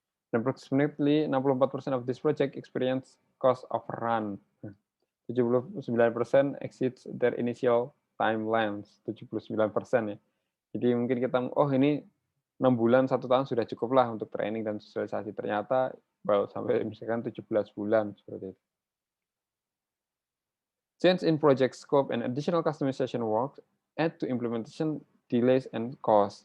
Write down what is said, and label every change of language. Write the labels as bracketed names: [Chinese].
[Indonesian] Dan [English] approximately 64% of this project experience cost overrun. 79% exceeds their initial timelines. [Indonesian] 79% ya. Jadi mungkin kita, ini 6 bulan, 1 tahun sudah cukup lah untuk training dan sosialisasi. Ternyata sampai misalkan 17 bulan seperti itu. [English] Change in project scope and additional customization work add to implementation delays and cost.